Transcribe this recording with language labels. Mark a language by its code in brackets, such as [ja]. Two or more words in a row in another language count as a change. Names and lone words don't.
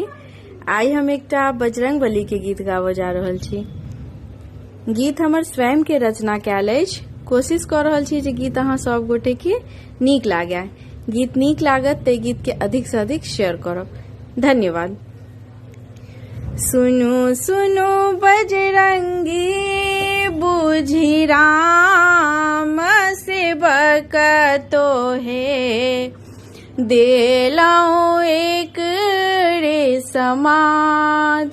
[mai] आई हम एकटा बजरंग बली के गीत गाबऽ जा रहल छी। गीत हमर स्वयं के रचना कैल अछि। कोशिश कर रहल छी जे गीत अहाँ सब गोटे के नीक लागे। गीत नीक लागत ते गीत के अधिक से अधिक शेयर करब। धन्यवाद। सुनो सुनो बजरंगी बुझी राम सेवक तोहे, देलाऊं एक रे समाद।